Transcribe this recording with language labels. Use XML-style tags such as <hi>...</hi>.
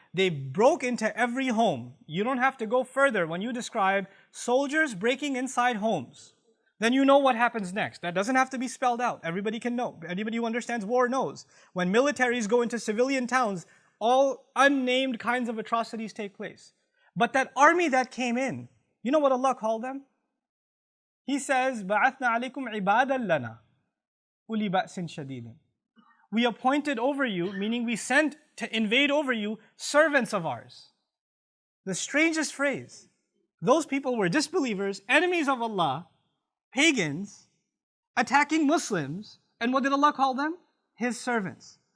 <en>They broke into every home. You don't have to go further when you describe soldiers breaking inside homes. Then you know what happens next. That doesn't have to be spelled out. Everybody can know. Anybody who understands war knows. When militaries go into civilian towns, all unnamed kinds of atrocities take place. But that army that came in, you know what Allah called them? He says,</en> <ar>بَعَثْنَا عَلَيْكُمْ عِبَادًا لَنَا أُولِي بَأْسٍ شَدِيدٍ.</ar> <en>We appointed over you, meaning we sent to invade over you, servants of ours. The strangest phrase. Those people were disbelievers, enemies of Allah, pagans, attacking Muslims, and what did Allah call them? His servants.</en>